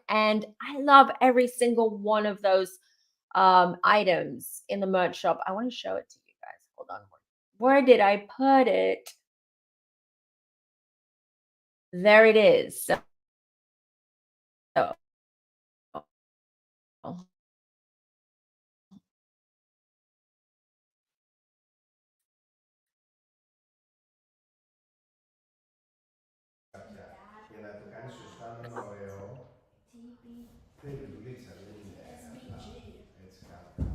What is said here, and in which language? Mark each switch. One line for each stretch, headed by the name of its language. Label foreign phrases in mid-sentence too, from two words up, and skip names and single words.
English: And I love every single one of those items in the merch shop. I want to show it to you guys. Hold on. Where did I put it? There it is. So,
Greek: Για να το κάνεις σωστά με ένα ωραίο, θέλει δουλίτσα, δεν είναι απλά έτσι κάπου.